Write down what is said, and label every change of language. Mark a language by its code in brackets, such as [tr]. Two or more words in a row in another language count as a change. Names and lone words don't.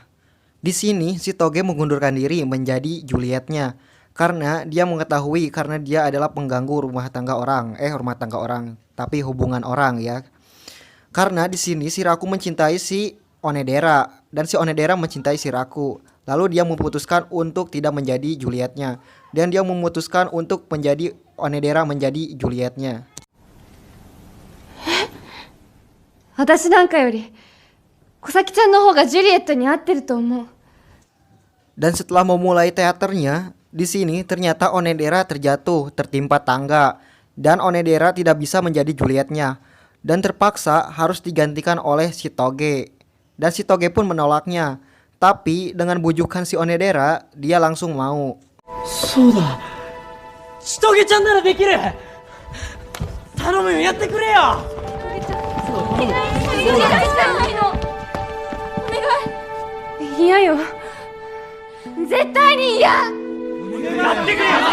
[id] Di sini, Shitoge mengundurkan diri menjadi Julietnya karena dia mengetahui karena dia adalah pengganggu rumah tangga orang, tapi hubungan orang ya. Karena di sini si Raku mencintai si Onodera dan si Onodera mencintai si Raku. Lalu dia memutuskan untuk tidak menjadi Julietnya dan dia memutuskan untuk menjadi Onodera menjadi Julietnya. [ja] 私なんかより小咲ちゃんの方がジュリエットに合ってると思う。 [id] Dan setelah memulai teaternya, di sini ternyata Onodera terjatuh tertimpa tangga dan Onodera tidak bisa menjadi Julietnya dan terpaksa harus digantikan oleh Shitoge. Dan Shitoge pun menolaknya, tapi dengan bujukan si Onodera, dia langsung mau. [ja] そうだ！しとげちゃんならできる！頼むよ、やってくれよ！嫌よ。絶対に嫌。やってくれよ！